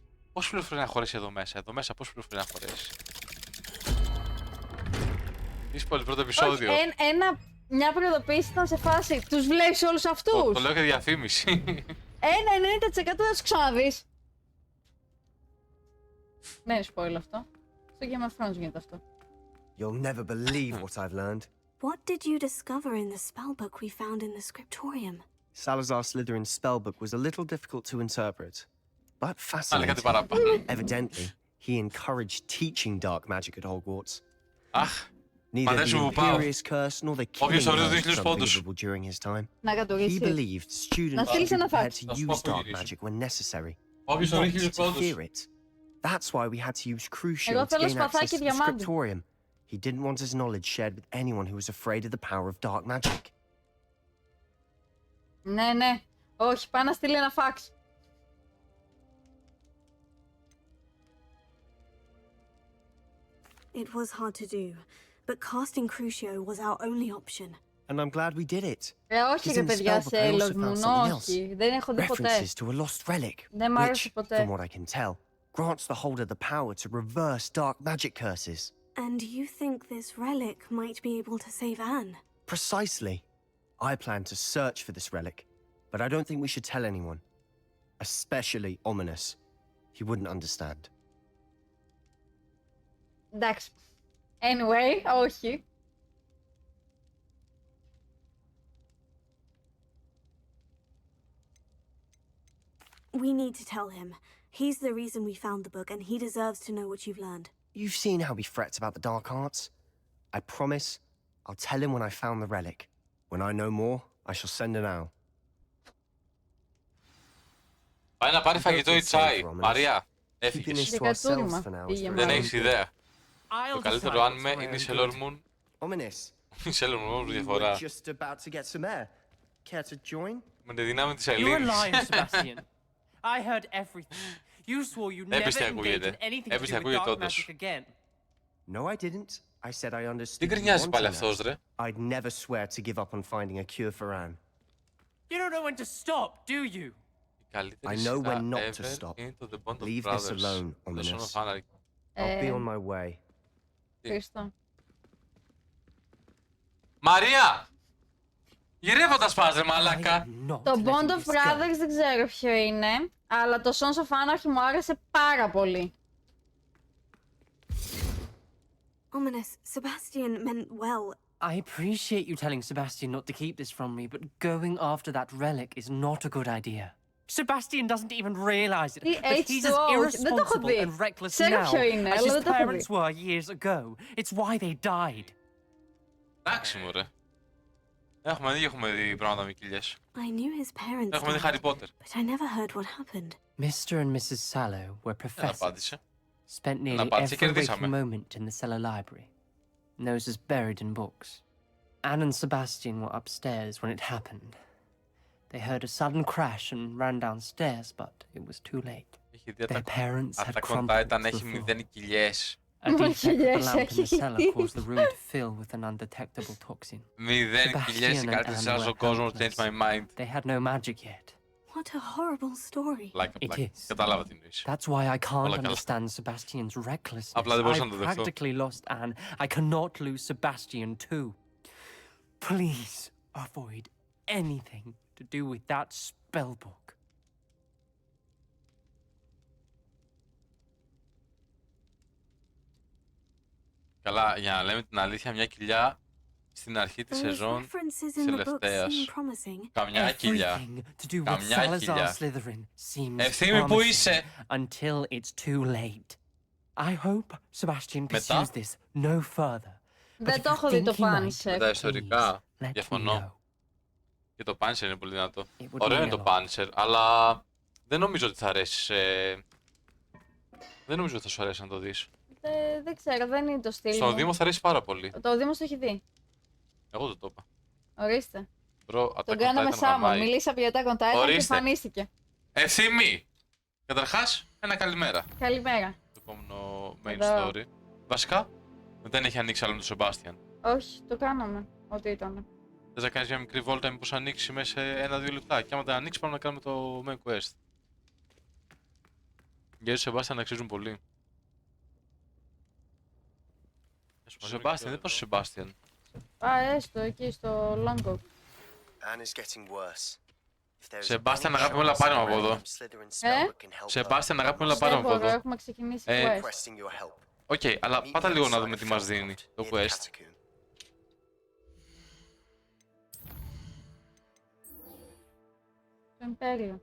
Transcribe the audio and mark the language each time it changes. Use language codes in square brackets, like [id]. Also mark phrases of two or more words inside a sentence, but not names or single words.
[el] Πόση πληροφορία να χωρέσει εδώ μέσα, πόση πληροφορία να χωρέσει. Είσαι πολύ πρώτο επεισόδιο. Όχι, μια προειδοποίηση ήταν σε φάση. Τους βλέπεις όλους αυτούς. Το λέω και διαφήμιση. 90% θα τους ξαναδείς. Δεν είναι spoil αυτό. Στο Game of Thrones γίνεται αυτό. [en] You'll never believe what I've learned. What did you discover in the spellbook we found in the scriptorium? Salazar Slytherin's spellbook was a little difficult to interpret, but [el] Αλλά κάτι [en] fascinating. [el] παραπάνω. [en] Evidently, he encouraged teaching dark magic at Hogwarts. [el] Αχ, [en] Neither [el] Φαντάσου [en] the [el] που πάω. [en] Imperious Curse nor the [el] Όποιος [en] killing [el] ορίζει curse 2.000 [en] was [el] πόντους. [en] unbelievable during his time. [el] Να [en] He [el] κατουργήσεις. [en] believed students [el] στείλεις [en] should be [el] ένα [en] prepared [el] fax. [en] to [el] Θα σου [en] use [el] πω που [en] dark [el] γυρίζω. [en] magic when necessary, [el] όποιος [en] not [el] ορίζει [en] to [el] 2.000 πόντους. [en] fear it. That's why we had to use Crucio [el] Εγώ [en] to [el] θέλω [en] gain access [el] σπαθάκι [en] to the [el] διαμάντι. [en] scriptorium. He didn't want his knowledge shared with anyone who was afraid of the power of dark magic. [el] Ναι, ναι. Όχι, πάει να στείλει ένα φάξ. [en] It was hard to do, but casting Crucio was our only option. And I'm glad we did it. [el] Όχι [en] Because [el] ρε [en] in the [el] παιδιά, [en] spellbook [el] σε [en] I also [el] Sailor [en] found [el] Moon, [en] something [el] όχι. Δεν έχω δει ποτέ. [en] References to a lost relic, [el] Δεν μ' άρεσε [en] which, [el] ποτέ. [en] from what I can tell, grants the holder the power to reverse dark magic curses. And you think this relic might be able to save Anne? Precisely. I plan to search for this relic, but I don't think we should tell anyone. Especially Ominous. He wouldn't understand. [el] Εντάξει. Anyway, όχι. [en] We need to tell him. He's the reason we found the book, and he deserves to know what you've learned. You've seen how he frets about the dark arts. I promise I'll tell him when I found the relic. When I know more, I shall send an owl. [el] Πάει να πάρει φαγητό ή τσάι. Μαρία, [en] Keeping [el] έφυγες. [en] this to ourselves [el] Δεκατούριμα. [en] for now is [el] Πήγε [en] very [el] Δεν μάλλον. έχεις ιδέα. Το [en] I'll [el] καλύτερο [en] decide [el] άνιμε [en] for my [el] είναι η [en] own [el] Sailor [en] good. [el] Moon. [en] Ominous. [el] Η Sailor Moon με [en] You were διαφορά. just about to get some air. Care to join? [el] Με τη δύναμη της [en] You're [el] Ελλήνης. [en] lying, Sebastian. I heard everything. You swore you never [el] Έπιστε [en] engage [el] ακούγεται. [en] in anything to [el] Έπιστε [en] do with [el] ακούγεται [en] dark [el] όντως. [en] magic again. No, I didn't. I said I understood. [el] Τι [en] you [el] γκρινιάζει πάλι [en] wanting [el] αυτός, [en] that. [el] ρε. [en] I'd never swear to give up on finding a cure for Anne. You don't know when to stop, do you? [el] Η καλύτερη [en] I know [el] σειρά [en] when not to ever stop. [el] είναι το The Bond of [en] Leave this [el] Brothers. [en] alone, [el] Το Son [en] Ominous. [el] of Anarchy. [en] I'll be on my way. [el] Ευχαριστώ. Μαρία! Γυρεύω τα σπάζε, [en] I [el] μαλάκα. [en] am not [el] Το [en] letting [el] Bond of [en] this go. [el] Brothers δεν ξέρω ποιο είναι, αλλά το Sons of Anarchy μου άρεσε πάρα πολύ. [en] Ominous, Sebastian meant well. I appreciate you telling Sebastian not to keep this from me, but going after that relic is not a good idea. Sebastian doesn't even realize it, [el] Τι [en] but he's as [el] H2O, δεν το έχω [en] irresponsible [el] δει. [en] and reckless [el] Ξέρω [en] now [el] ποιο είναι, [en] as [el] αλλά [en] his [el] δεν το έχω δει. [en] parents were years ago. It's why they died. [el] Εντάξει, μωρέ. Έχουμε δει πράγματα με κοιλιές. [en] I knew his parents [el] Έχουμε δει [en] died, [el] Harry Potter. [en] but I never heard what happened. Mr. and Mrs. Sallow were [el] Δεν [en] professors. [el] απάντησε. [en] Spent nearly [el] απάντησε, [en] every waking [el] κερδίσαμε. [en] moment in the cellar library. Noses buried in books. Anne and Sebastian were upstairs when it happened. They heard a sudden crash and ran downstairs, but it was too late. [el] Έχει δει [en] Their parents had [el] Attack on [en] crumpled [el] Titan [en] to the [el] έχει [en] floor. [el] μηδέν κοιλιές. [en] A defect of the [el] Yes, [en] lamp in the [el] έχει [en] cellar [el] δει. [en] caused the room to fill with an undetectable toxin. [el] Μηδέν [en] Sebastian [el] κοιλιές, η [en] and [el] καλύτερη [en] Anne [el] σειρά [en] were [el] στον κόσμο. [en] helpless. Change my mind. They had no magic yet. What a horrible story. [el] Πλάκα, [en] It [el] πλάκα. [en] is. [el] Κατάλαβα τι εννοείς. [en] That's why I can't [el] Όλα καλά. [en] understand Sebastian's recklessness. [el] Απλά δεν μπορούσα να [en] I [el] το δεχτώ. [en] practically lost Anne. I cannot lose Sebastian too. Please avoid anything to do with that spellbook. [el] Καλά, για να λέμε την αλήθεια, μια κοιλιά στην αρχή της [en] Those [el] σεζόν [en] references [el] της [en] in the book [el] τελευταίας. [en] seem promising. [el] Καμιά κοιλιά. [en] Everything to do with [el] Καμιά [en] Salazar [el] κοιλιά. [en] Slytherin seems [el] Ευθύμη, πού [en] promising [el] είσαι? [en] until it's too late. I hope Sebastian [el] Μετά? [en] pursues this no further. But [el] Δεν [en] if [el] το [en] you [el] έχω δει [en] think [el] το [en] he might, [el] Punisher. Με τα ιστορικά, [en] please let me [el] διαφωνώ. [en] know. [el] Και το Punisher είναι πολύ δυνατό. [en] It would [el] Ωραίο [en] mean [el] είναι [en] a [el] το [en] lot. [el] Punisher, αλλά δεν νομίζω ότι θα αρέσει Δεν νομίζω ότι θα σου αρέσει να το δεις. Δεν ξέρω, δεν είναι το στυλ Στον μου. Δήμο θα αρέσει πάρα πολύ. Το Δήμος το έχει δει. Εγώ δεν το είπα. Ορίστε. Bro, Attack Τον on κάναμε Titan Σάμο. γαμάει. Μιλήσαμε για Attack on Titan και Ορίστε. εμφανίστηκε. Ευθύμη! Καταρχάς, ένα καλημέρα. Καλημέρα. Το επόμενο main Εδώ. story. Βασικά, δεν έχει ανοίξει άλλο με τον Sebastian. Όχι, το κάναμε. Ό,τι ήταν. Θες να κάνεις μια μικρή βόλτα, μήπως ανοίξει μέσα σε 1-2 λεπτά. Και άμα δεν ανοίξει, πάμε να κάνουμε το [en] main quest. [el] Γιατί ο Sebastian αξίζουν πολύ. Ο Sebastian, δεν είπα στο Sebastian. Έστω εκεί στο Longo. Anne is getting worse. Sebastian, αγάπη μου, έλα πάρε με από εδώ. Sebastian, αγάπη μου, έλα πάρε με από Δεν μπορώ, εδώ. έχουμε ξεκινήσει quest. Οκ, αλλά πάτα λίγο να δούμε τι μας δίνει το quest. Το Ιμπέριο.